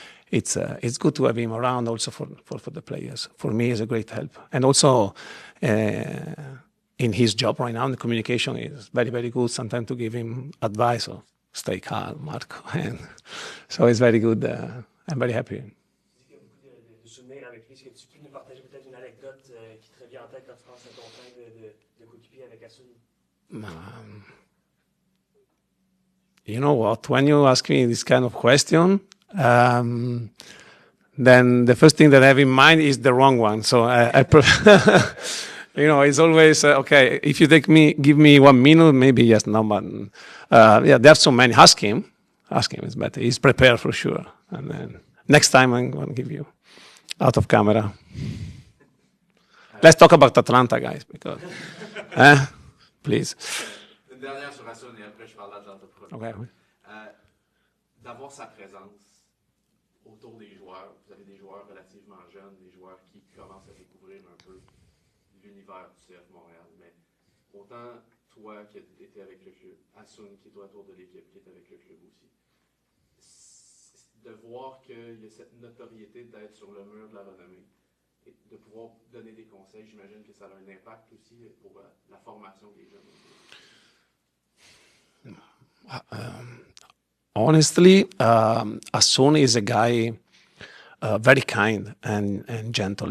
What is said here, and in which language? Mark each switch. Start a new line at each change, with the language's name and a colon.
English: It's good to have him around also for the players. For me, it's a great help, and also in his job right now, the communication is very, very good. Sometimes to give him advice. So stay calm, Marco. And so it's very good. I'm very happy.
French: Il y a beaucoup de souvenirs avec lui. Est-ce que tu peux nous partager peut-être une anecdote qui te revient en tête quand tu penses à ton temps de coéquipier avec Asun?
English: You know what? When you ask me this kind of question, then the first thing that I have in mind is the wrong one. So I prefer, you know, it's always, okay, if you give me 1 minute, maybe yes, no, but yeah, there are so many. Ask him is better. He's prepared for sure. And then next time I'm going to give you out of camera. Let's talk about Atlanta, guys, because, please.
French: Une dernière sur Asun et après je parle d'Atlanta.
English: Okay.
French: D'avoir sa présence autour des joueurs. Vous avez des joueurs relativement jeunes, des joueurs qui commencent à découvrir un peu l'univers du CF Montréal. Mais autant toi qui étais avec le club, Asun qui est autour de l'équipe, qui est avec le club aussi, de voir qu'il y a cette notoriété d'être sur le mur de la renommée et de pouvoir donner des conseils, j'imagine que ça a un impact aussi pour la formation des jeunes.
English: Honestly, Asun is a guy very kind and gentle.